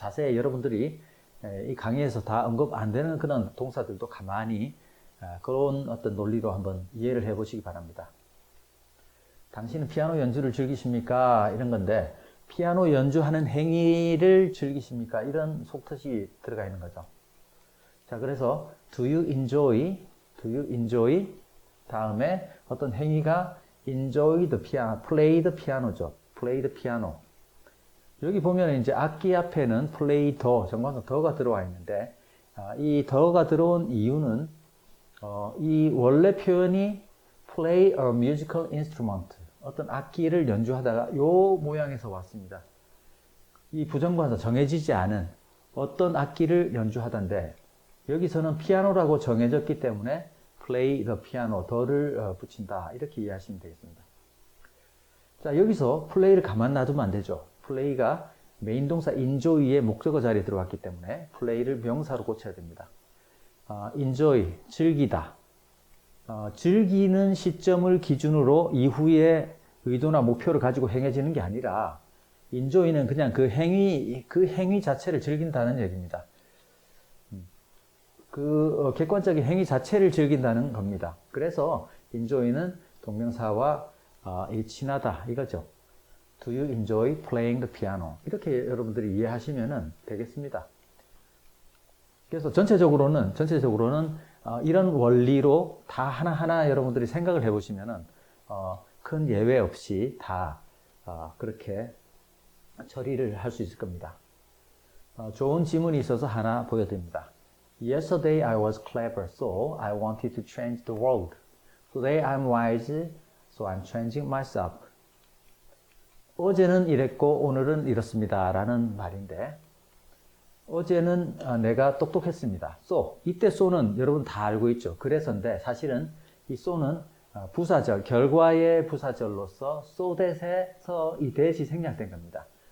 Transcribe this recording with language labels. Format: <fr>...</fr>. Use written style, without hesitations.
<ko>자세히 여러분들이 이 강의에서 다 언급 안 되는 그런 동사들도 가만히 그런 어떤 논리로 한번 이해를 해보시기 바랍니다. 당신은 피아노 연주를 즐기십니까? 이런 건데 피아노 연주하는 행위를 즐기십니까? 이런 속뜻이 들어가 있는 거죠. 자, 그래서</ko> <en>do you enjoy</en> <ko>다음에 어떤 행위가</ko> <en>enjoy the piano, play the piano죠. play the piano.</en> <ko>여기 보면 이제 악기 앞에는</ko> <en>play the,</en> <ko>정관사 더가 들어와 있는데 이 더가 들어온 이유는 이 원래 표현이</ko> <en>play a musical instrument,</en> <ko>어떤 악기를 연주하다가 요 모양에서 왔습니다. 이 부정관사 정해지지 않은 어떤 악기를 연주하던데 여기서는 피아노라고 정해졌기 때문에</ko> <en>play the piano,</en> <ko>더를 붙인다. 이렇게 이해하시면 되겠습니다. 자, 여기서</ko> <en>play</en> <ko>를 가만 놔두면 안 되죠. play가 메인 동사 enjoy의 목적어 자리에 들어왔기 때문에 play를 명사로 고쳐야 됩니다. enjoy, 즐기다. 즐기는 시점을 기준으로 이후에 의도나 목표를 가지고 행해지는 게 아니라 enjoy는 그냥 그 행위 자체를 즐긴다는 얘기입니다. 그 객관적인 행위 자체를 즐긴다는 겁니다. 그래서 enjoy는 동명사와 친하다 이거죠.</ko> <en>Do you enjoy playing the piano?</en> <ko>이렇게 여러분들이 이해하시면 되겠습니다. 그래서 전체적으로는 이런 원리로 다 하나하나 여러분들이 생각을 해보시면 큰 예외 없이 다 그렇게 처리를 할 수 있을 겁니다. 좋은 지문이 있어서 하나 보여드립니다.</ko> <en>Yesterday I was clever, so I wanted to change the world. Today I'm wise, so I'm changing myself.</en> <ko>어제는 이랬고 오늘은 이렇습니다. 라는 말인데 어제는 내가 똑똑했습니다. so, 이때 so는 여러분 다 알고 있죠. 그래서인데 사실은 이 so는 부사절, 결과의 부사절로서</ko> <en>so that</en> <ko>에서 이 that이 생략된 겁니다.</ko>